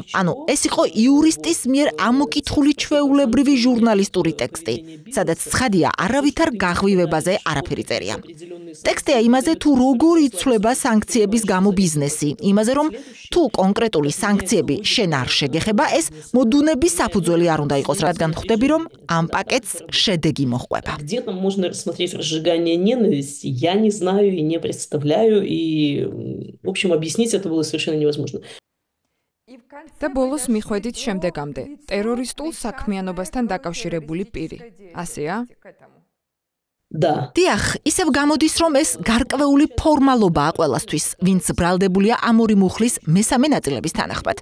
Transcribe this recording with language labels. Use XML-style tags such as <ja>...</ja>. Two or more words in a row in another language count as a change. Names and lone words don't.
<ka>ანუ ეს იყო იურისტის მიერ ამოკითხული ჩვეულებრივი ჟურნალისტური ტექსტი, სადაც ცხადია, არავითარ გაღვივებაზე არაფერი წერია. ტექსტია იმაზე, თუ როგორ იცვლება სანქციების გამო ბიზნესი, იმაზე, რომ თუ კონკრეტული სანქციები შენ არ შეგეხება, ეს მოდუნების საფუძველი არ უნდა იყოს, რადგან ხვდები, რომ ამ პაკეტს შედეგი მოჰყვება.</ka> <ru>Где там можно рассмотреть разжигание ненависти, я не знаю и не представляю, и, в общем, объяснить это было совершенно невозможно.</ru> <ka>და ბოლოს მიხვედით შემდეგამდე, ტერორისტულ საქმიანობასთან დაკავშირებული პირი. ასეა?</ka> <ru>Да.</ru> <ka>დიახ, ისევ გამოდის, რომ ეს გარკვეული ფორმალობაა ყველასთვის, ვინც ბრალდებულია ამ ორი მუხლის მესამე ნაწილების თანახმად.</ka>